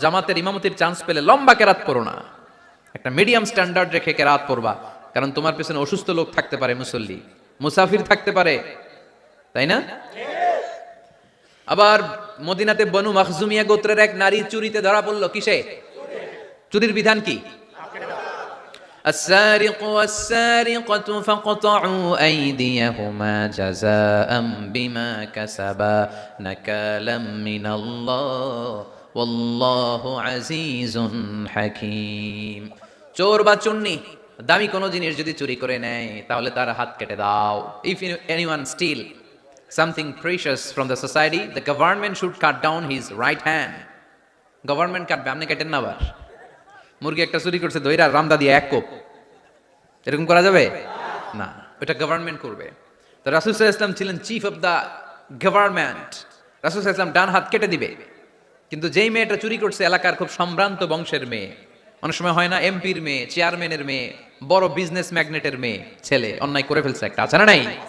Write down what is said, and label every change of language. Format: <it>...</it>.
<bn>জামাতের ইমামতির চান্স পেলে লম্বা কেরাত পড়ো না, একটা মিডিয়াম স্ট্যান্ডার্ড রেখে কেরাত পড়বা, কারণ তোমার পেছনে অসুস্থ লোক থাকতে পারে, মুসল্লি, মুসাফির থাকতে পারে, তাই না? আবার মদিনাতে বনু মাখজুমিয়া গোত্রের এক নারী চুরিতে ধরা পড়লো। কিসে? চুরির বিধান কি?</bn> <ar>السارق والسارقة فاقطعوا أيديهما جزاء بما كسبا نكالا من الله والله عزيز حكيم।</ar> <bn>চোর বা চুন্নি দামি কোনো জিনিস যদি চুরি করে নেয় তাহলে তার হাত কেটে দাও।</bn> <en>If anyone steal something precious from the society, the government should cut down his right hand.</en> <bn>Government কাটবে, আপনি কেটেন না। আবার মুরগি একটা চুরি করছে, দইরা রামদা দিয়ে এক কোপ, এরকম করা যাবে না, ওটা গভর্নমেন্ট করবে। তো রাসূল সাল্লাল্লাহু আলাইহি ওয়াসাল্লাম ছিলেন চিফ অফ দা গভর্নমেন্ট, রাসূল সাল্লাল্লাহু আলাইহি ওয়াসাল্লাম ডান হাত কেটে দিবে। কিন্তু যেই মেয়েটা চুরি করছে এলাকার খুব সম্ভ্রান্ত বংশের মেয়ে, অনেক সময় হয় না, এমপির মেয়ে, চেয়ারম্যানের মেয়ে, বড় বিজনেস ম্যাগনেটের মেয়ে, ছেলে অন্যায় করে ফেলছে একটা, আছে না নাই?</bn>